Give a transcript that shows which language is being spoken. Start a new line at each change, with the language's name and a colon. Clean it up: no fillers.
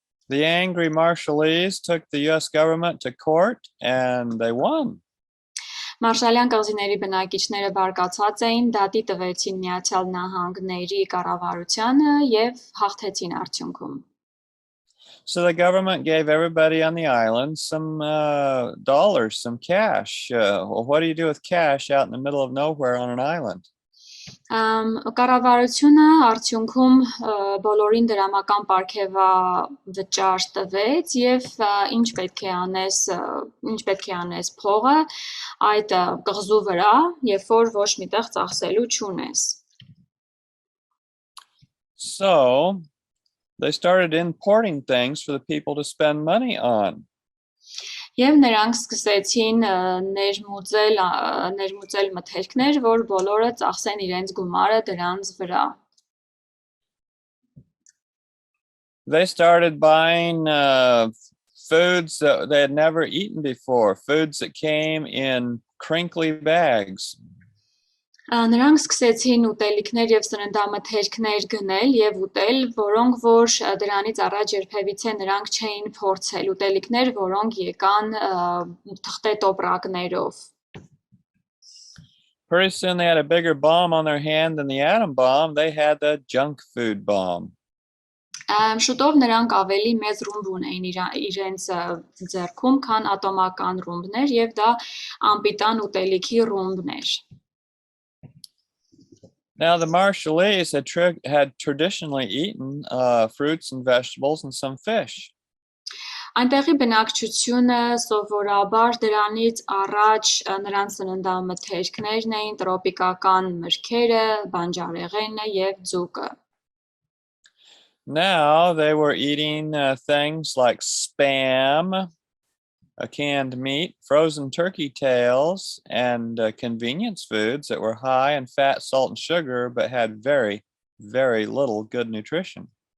English: The angry Marshallese took the U.S. government to court and they won.
Armenian: Մարշալյան կղզիների բնակիչները բարկացած էին, դատի տվեցին Միացյալ Նահանգների կառավարությանը եւ հաղթեցին արդյունքում.
English: So the government gave everybody on the island some dollars, some cash. What do you do with cash out in the middle of nowhere on an island?
Armenian: Կառավարությունը արդյունքում բոլորին դրամական պարգևավճար տվեց եւ ինչ պետք է անես փողը այդ կղզու վրա, երբ որ ոչ միտեղ ծախսելու չունես.
English: So they started importing things for the people to spend money on.
Armenian: Եվ նրանք սկսեցին ներմուծել մթերքներ, որ բոլորը ծախսեն իրենց գումարը դրանց վրա.
English: They started buying foods that they had never eaten before, foods that came in crinkly bags.
Armenian: Նրանք սկսեցին ուտելիքներ եւ սննդամթերքներ գնել եւ ուտել, որոնք որ դրանից առաջ երբևիցե նրանք չէին փորձել, ուտելիքներ, որոնք եկան թղթե տոպրակներով.
English: Pretty soon they had a bigger bomb on their hand than the atom bomb. They had the junk food bomb.
Armenian: Շուտով նրանք ավելի մեծ ռումբ ունեին իրենց ձեռքում, քան ատոմական ռումբներ եւ դա անպիտան ուտելիքի ռումբներ.
English: Now, the Marshallese had traditionally eaten fruits and vegetables and some fish.
Armenian: Այնտեղի բնակչությունը սովորաբար դրանից առաջ նրանց սննդամթերքներն էին տրոպիկական մրգերը, բանջարեղենը եւ ձուկը.
English: Now they were eating things like Spam, canned meat, frozen turkey tails, and convenience foods that were high in fat, salt, and sugar, but had very, very little good nutrition.